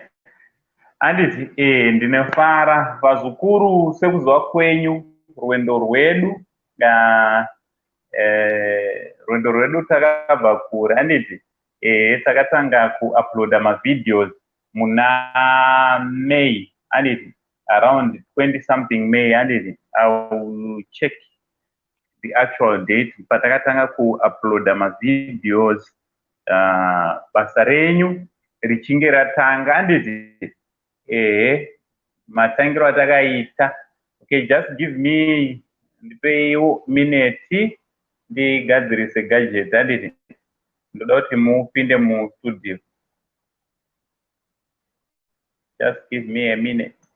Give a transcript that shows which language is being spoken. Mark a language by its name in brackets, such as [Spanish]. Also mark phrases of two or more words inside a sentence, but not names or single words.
[Shona] Handiti ndinofara vazukuru sekuzwa kwenyu. Rwendo rwedu takabva kure, handiti takatanga kuuploada mavideos muna May handiti [English] around 20 something [Shona] May handiti [English] I'll check the actual date [Shona] patakatanga kuuploada mavideos basa renyu richinge ratanga handiti matangiro atakaita. [English] Okay, just give me [Shona] ndipeiwo minute ndigadzirise gadget handiti ndoda kuti mupinde mustudio. [English] Just give me a minute.